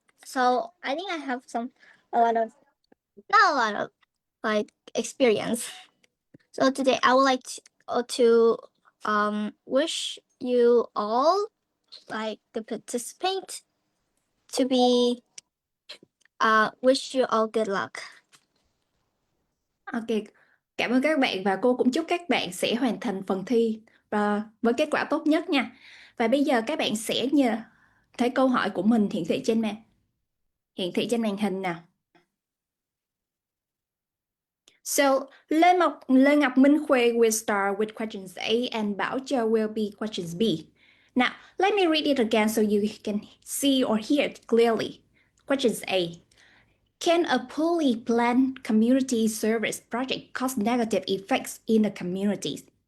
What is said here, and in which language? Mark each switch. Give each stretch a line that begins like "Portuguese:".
English: So I think I have not a lot of like experience. So today I would like to wish you all like the participant to be Wish you all good luck.
Vietnamese: Ok, cảm ơn các bạn và cô cũng chúc các bạn sẽ hoàn thành phần thi với kết quả tốt nhất nha. Và bây giờ các bạn sẽ thấy câu hỏi của mình hiển thị trên màn hình nào.
English: So, Lê Ngọc Minh Khuê will start with questions A and Bảo Châu will be questions B. Now, let me read it again so you can see or hear it clearly. Questions A. Can a poorly planned community service project cause negative effects in the communities?